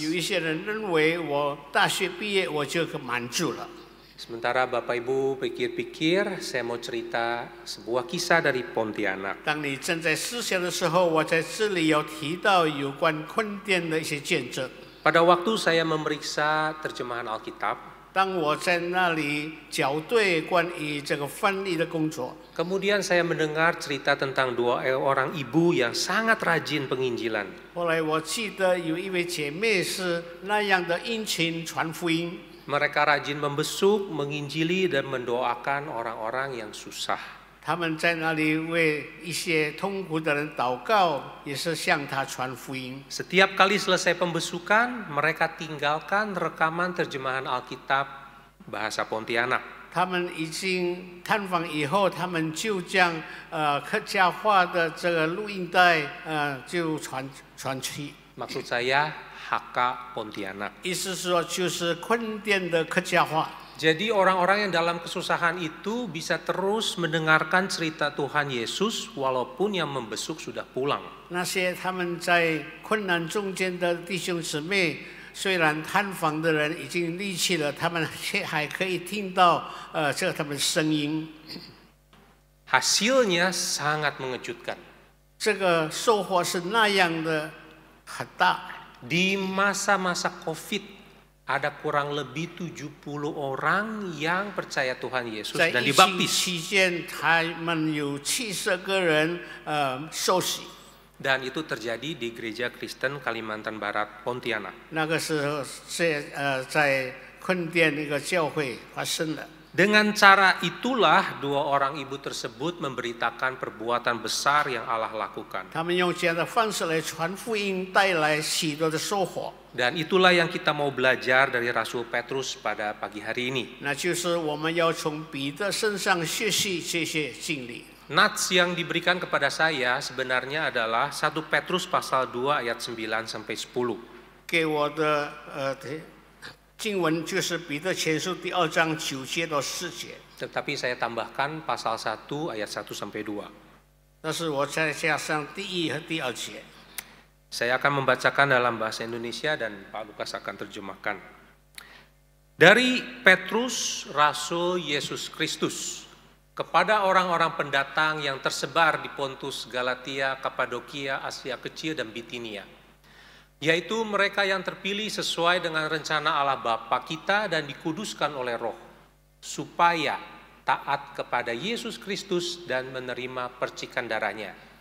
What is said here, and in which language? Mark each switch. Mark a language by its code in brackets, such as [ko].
[zh] 有一些人认为，我大学毕业我就满足了。 [id] Sementara Bapak Ibu pikir-pikir, saya mau cerita sebuah kisah dari Pontianak. [zh] 当你正在思想的时候，我在这里有提到有关坤甸的一些见证。 [id] Pada waktu saya memeriksa terjemahan Alkitab, [zh] 当我在那里校对关于这个翻译的工作， [id] kemudian saya mendengar cerita tentang dua orang ibu yang sangat rajin penginjilan. [zh] 后来我记得有一位姐妹是那样的殷勤传福音。 [id] Mereka rajin membesuk, menginjili, dan mendoakan orang-orang yang susah. [zh] 他们在那里为一些痛苦的人祷告，也是向他传福音。 [id] Setiap kali selesai pembesukan, mereka tinggalkan rekaman terjemahan Alkitab bahasa Pontianak. [zh] 他们已经探访以后，他们就将客家话的这个录音带就传去。 [id] Maksud saya HK Pontianak. [zh] 意思说就是坤甸的客家话。 [id] Jadi orang-orang yang dalam kesusahan itu bisa terus mendengarkan cerita Tuhan Yesus walaupun yang membesuk sudah pulang. [zh] 那些他们在困难中间的弟兄姊妹，虽然探访的人已经离去了，他们却还可以听到这他们声音。 [id] Hasilnya sangat mengejutkan. [zh] 这个收获是那样的很大。 [id] Di masa-masa COVID, ada kurang lebih 70 orang yang percaya Tuhan Yesus [zh] 在 [id] dan [zh] 疫情 [id] dibaptis. [zh] 期间，他们有70个人受洗。 [id] Dan itu terjadi di Gereja Kristen Kalimantan Barat, Pontianak. [zh] 那个时候在坤甸那个教会发生的。 [id] Dengan cara itulah dua orang ibu tersebut memberitakan perbuatan besar yang Allah lakukan. [zh] 他们用这样的方式来传福音，带来许多的收获。 [id] Dan itulah yang kita mau belajar dari Rasul Petrus pada pagi hari ini. [zh] 那就是我们要从彼得身上学习这些经历。 [id] Nats yang diberikan kepada saya sebenarnya adalah 1 Petrus pasal 2 ayat 9 sampai 10. [zh] 给我的经文就是彼得前书第2章9节到10节。 [id] Tetapi saya tambahkan pasal 1 ayat 1 sampai 2. [zh] 但是我再加上第1和第2节。 [id] Saya akan membacakan dalam bahasa Indonesia dan Pak Lukas akan terjemahkan. Dari Petrus, Rasul Yesus Kristus, kepada orang-orang pendatang yang tersebar di Pontus, Galatia, Kapadokia, Asia Kecil, dan Bitinia, yaitu mereka yang terpilih sesuai dengan rencana Allah Bapa kita dan dikuduskan oleh Roh, supaya taat kepada Yesus Kristus dan menerima percikan darahnya.